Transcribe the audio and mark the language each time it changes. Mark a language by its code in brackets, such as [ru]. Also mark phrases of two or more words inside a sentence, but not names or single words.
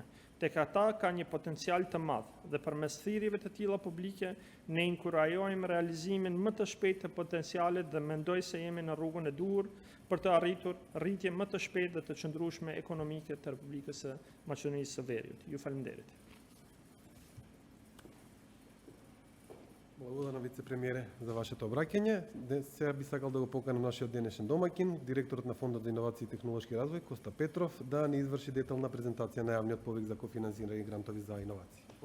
[sq] Tek ata ka një potencial të madh dhe përmes thirrjeve të tilla publike ne inkurajojmë realizimin më të shpejtë të potencialit dhe mendoj se jemi në rrugën e duhur për të arritur rritje më të shpejtë dhe të qëndrueshme ekonomike të Republikës së Maqedonisë së Veriut. Ju faleminderit. [mk] Благодарам вице-премиере за вашето обраќање. Сега би сакал да го поканам нашиот денешен домакин, директорот на Фондот за инновации и технолошки развој, Коста Петров, да ни изврши детална презентација на јавниот повик за кофинансирање грантови за иновации.